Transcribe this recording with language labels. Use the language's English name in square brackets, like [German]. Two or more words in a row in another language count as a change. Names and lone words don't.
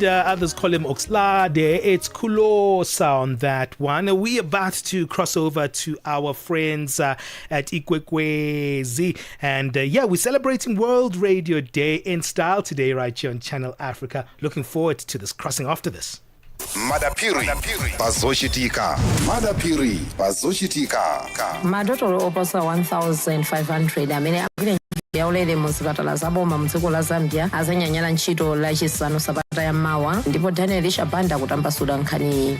[English] Others call him Oxlade. It's Kulo sound, that one. We about to cross over to our friends at Ikwekwezi. And we're celebrating World Radio Day in style today right here on Channel Africa. Looking forward to this crossing after this. [Nyanja] Madapiri Pazoshitika. Madapiri Pazoshitika. Madotolo oposa 1,500 amene yaulere muzipatala zaboma mdziko la Zambia azanyanyala ntchito lachisanu sabata ya mawa ndipo Daniel Shabanda kutambasula nkhani.